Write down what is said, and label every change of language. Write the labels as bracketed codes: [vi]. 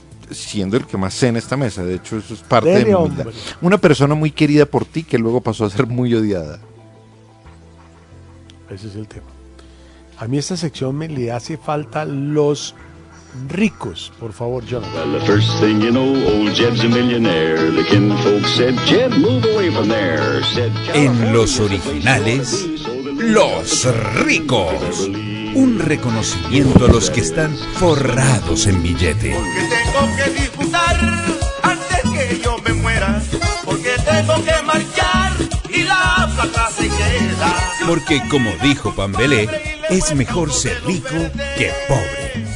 [es] Siendo el que más sé en esta mesa, de hecho eso es parte de mi vida. Una persona muy querida por ti que luego pasó a ser muy odiada. Ese es el tema. A mí esta sección me le hace falta los ricos, por favor, Jonathan. [en] Well, the first thing you know, old Jeb's a millionaire. The kinfolk said, Jeb, move away from there. Said, [es] en Los Originales, Los Ricos. Un reconocimiento a los que están forrados en billete. Porque tengo que disfrutar antes que yo me muera. Porque tengo que marchar y la plata se queda. Porque como dijo Pambelé, es mejor ser rico que pobre.